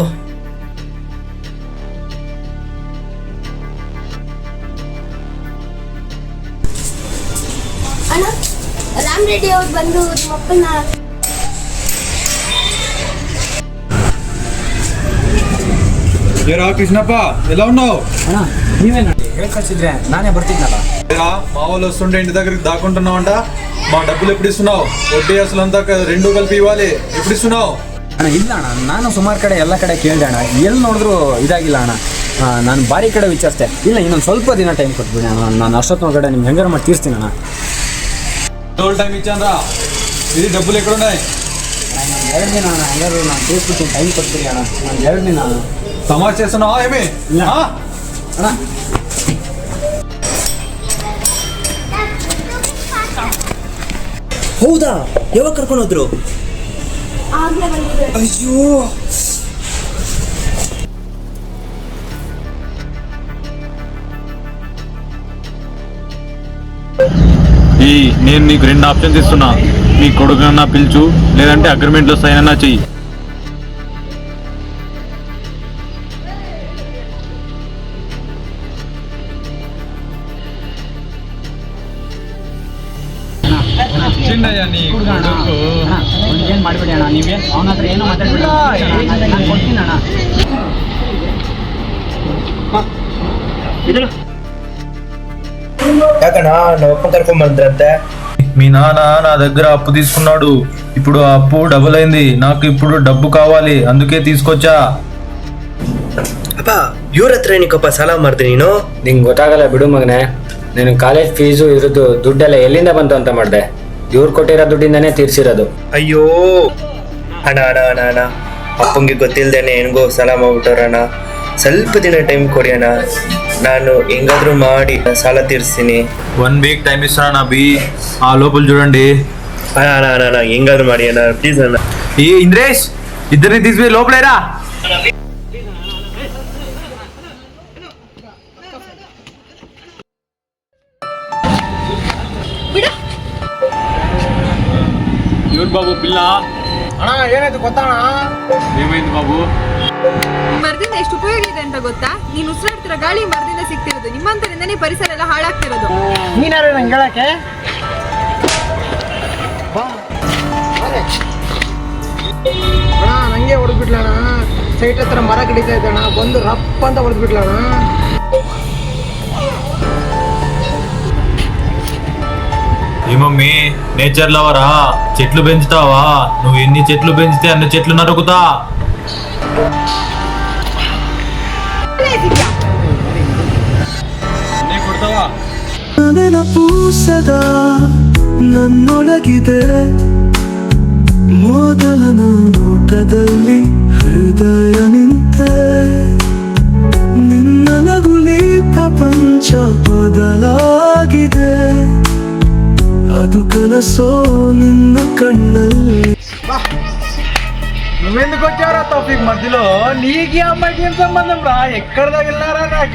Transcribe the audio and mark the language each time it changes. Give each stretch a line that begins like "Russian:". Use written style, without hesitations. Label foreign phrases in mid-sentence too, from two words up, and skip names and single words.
Kannada: ಅಣ್ಣ, ರಾಮ್ ರೆಡ್ಡಿ ಅವ್ರು ಬಂದು ಮಕ್ಕಳನ್ನ
Telugu: ಕೃಷ್ಣಪ್ಪ ಎಲ್ಲ ఉన్నావు?
Kannada: ಅಣ್ಣ ನೀವೇ ನೋಡಿ ಹೇಳ್ಕಳ್ಸಿದ್ರೆ ನಾನೇ ಬರ್ತಿದ್ನಲ್ಲ.
Telugu: మామూలు వస్తుంటే ఇంటి దగ్గరికి దాక్కుంటున్నావంట. మా డబ్బులు ఎప్పుడు ఇస్తున్నావు? వడ్డీ అసలు అంతా రెండు కలిపి ఇవ్వాలి. ఎప్పుడు ఇస్తున్నావు?
Kannada: ಅಣ್ಣ ಇಲ್ಲ ಅಣ್ಣ, ನಾನು ಸುಮಾರು ಕಡೆ ಎಲ್ಲ ಕಡೆ ಕೇಳಿದೆ ಅಣ್ಣ, ಎಲ್ಲಿ ನೋಡಿದ್ರು ಇದಾಗಿಲ್ಲ ಅಣ್ಣ. ನಾನು ಭಾರಿ ಕಡೆ ವಿಚಾರಿಸ್ದೆ, ಇಲ್ಲ ಇನ್ನೊಂದು ಸ್ವಲ್ಪ ದಿನ ಟೈಮ್ ಕೊಟ್ಬಿಡಿ ಅಣ್ಣ, ನಾನು ಅಷ್ಟೊತ್ತಿನೊಳಗಡೆ ನಿಮ್ಗೆ ಹೆಂಗಾರು ಮಾಡಿ ತೀರ್ಸ್ತೀನಿ ಅಣ್ಣ.
Telugu: టోల్ టైం ఇచ్చానరా, ఇది డబ్బులు ఎక్కడున్నాయి?
Kannada: 2 ದಿನ ಅಣ್ಣ, ಹೆಂಗಾರು ನಾನು ತೀರ್ಸ್ಬಿಟ್ಟು ಟೈಮ್ ಕೊಟ್ಬಿಡಿ అಣ್ಣ, ನಾನು 2 ದಿನ ಅಣ್ಣ.
Telugu: తమాషా చేస్తున్నావా ఏమి?
Kannada: ಅಣ್ಣ ಹೌದಾ? ಯಾವಾಗ ಕರ್ಕೊಂಡು ಹೋದ್ರು? ಆಗ್ಲೇ ಬಂದಿದ್ದಾರೆ. ಅಯ್ಯೋ
Telugu: నేను నీకు 2 ఆప్షన్స్ ఇస్తున్నా. నీ కొడుకునన్నా పిలుచు, లేదంటే అగ్రిమెంట్లో సైన్ అన్నా చెయ్యి. చిన్నయ్య నీ కొడుకు.
Kannada: ಏನು ಮಾಡಿಬಿಡಿ ಅಣ್ಣ, ನೀವೇನು ಅವನ ಹತ್ರ ಏನೋ ಮಾತಾಡ್ಬಿಡಿ, ನಾನು ಕೊಡ್ತೀನಿ ಅಣ್ಣ. ಇದ್ರು ಯಾಕಣ್ಣ ನಮ್ಮ ಅಪ್ಪ ಕರ್ಕೊಂಡ್ ಬಂದ್ರಂತೆ?
Telugu: మీ నాన్న నా దగ్గర అప్పు తీసుకున్నాడు. ఇప్పుడు ఆ అప్పు డబుల్ అయింది. నాకు ఇప్పుడు డబ్బు కావాలి, అందుకే తీసుకొచ్చా.
Kannada: ಅಪ್ಪ ಇವ್ರ ಹತ್ರ ಏನಕ್ಕಪ್ಪ ಸಾಲ ಮಾಡ್ದೆ ನೀನು? ನಿಂಗೆ ಗೊತ್ತಾಗಲ್ಲ ಬಿಡು ಮಗನೆ, ನೀನು ಕಾಲೇಜ್ ಫೀಸು ಇರೋದು ದುಡ್ಡೆಲ್ಲ ಎಲ್ಲಿಂದ ಬಂತು ಅಂತ ಮಾಡಿದೆ. ಇವ್ರು ಕೊಟ್ಟಿರೋ ದುಡ್ಡಿಂದನೇ ತೀರ್ಸಿರೋದು. ಅಯ್ಯೋ ಅಣ್ಣ ಅಣ್ಣ ಅಣ್ಣ ಅಣ್ಣ, ಅಪ್ಪಂಗೆ ಗೊತ್ತಿಲ್ದೇನೆ ಹೆಣ್ಗೋ ಸಾಲ ಮಾಡ್ಬಿಟ್ಟವ್ರಣ್ಣ. ಸ್ವಲ್ಪ ದಿನ ಟೈಮ್ ಕೊಡಿ ಅಣ್ಣ. ನಾನು ಹೆಂಗಾದ್ರೂ ಮಾಡಿ ಸಾಲ ತೀರಿಸ್ತೀನಿ.
Telugu: 1
English: week time
Telugu: ఇస్తాను బి ఆ లోపల చూడండి.
Kannada: ಅಣ್ಣ ಹೆಂಗಾದ್ರೂ ಮಾಡಿ ಅಣ್ಣ ಪ್ಲೀಸ್ ಅಣ್ಣ.
Telugu: ఏ ఇంద్రేష్ ఇద్దరిని తీసుకుపోయి లోపలేరా. ఎవరు బాబు పిల్ల?
Kannada: ಅಣ್ಣ ಏನಾಯ್ತು ಗೊತ್ತಣ್ಣ?
Telugu: ఏమైంది బాబు?
Kannada: ಮರದಿಂದ ಎಷ್ಟು ಉಪಯೋಗ ಇದೆ ಅಂತ ಗೊತ್ತಾ? ನೀನು ಉಸಿರಾಡ್ತಿರೋ ಗಾಳಿ ಮರದಿಂದ ಸಿಗ್ತಿರೋದು. ನಿಮ್ಮಂತರಿಂದನೇ ಪರಿಸರ ಎಲ್ಲ ಹಾಳಾಗ್ತಿರೋದು. ನೀನಾರು ನಂಗೆ ಹೇಳಕ್ಕೆ ಅಣ್ಣ ನಂಗೆ ಹೊಡೆದ್ಬಿಟ್ಲಣ್ಣ. ಸೈಟ್ ಹತ್ರ ಮರ ಕಡಿತಾ ಇದ್ದಣ್ಣ, ಬಂದು ರಪ್ಪ ಅಂತ ಹೊಡೆದ್ಬಿಟ್ಲಣ್ಣ.
Telugu: ఏమమ్మీ
English: nature lovera?
Telugu: చెట్లు పెంచుతావా? నువ్వు ఎన్ని చెట్లు పెంచితే అన్ని చెట్లు నరుకుతా. కొడతావా?
Kannada: ನೆನಪು ಸದಾ ನನ್ನೊಳಗಿದೆ, ಮೊದಲ ನೋಟದಲ್ಲಿ ಹೃದಯ ನಿಂತೆ, ನಿನ್ನ ನಗುಲಿ ಪ್ರಪಂಚ ಬದಲಾಗಿದೆ, ಅದು ಕನಸೋ ನಿನ್ನ కన్నుల్లి.
Telugu: నువ్వెందుకు వచ్చారా తౌఫీక్ మధ్యలో? నీకు ఈ అమ్మాయికి ఏం సంబంధం రా? ఎక్కడ తగిలినారా నాకు?